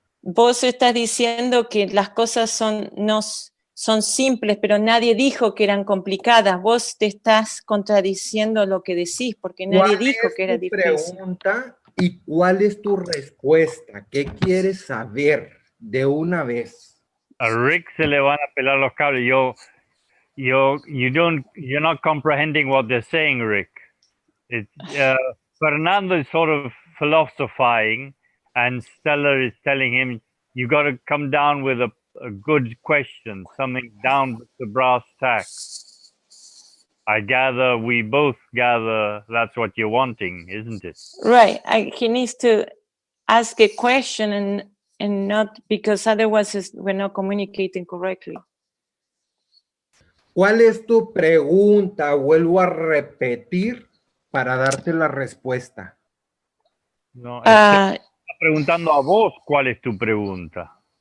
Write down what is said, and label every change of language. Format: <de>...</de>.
<es>Vos estás diciendo que las cosas son simples, pero nadie dijo que eran complicadas. Vos te estás contradiciendo lo que decís, porque nadie dijo que era difícil. ¿Y cuál es tu respuesta? ¿Qué quieres saber de una vez? A Rick se le van a pelar los cables.</es> <en>You're not comprehending what they're saying, Rick. Fernando is sort of philosophizing, and Stella is telling him, you got to come down with a good question, something down with the brass tacks. We both gather that's what you're wanting, isn't it? Right. He needs to ask a question and not, because otherwise we're not communicating correctly.</en> <es>¿Cuál es tu pregunta? Vuelvo a repetir para darte la respuesta. No, está preguntando a vos cuál es tu pregunta.</es>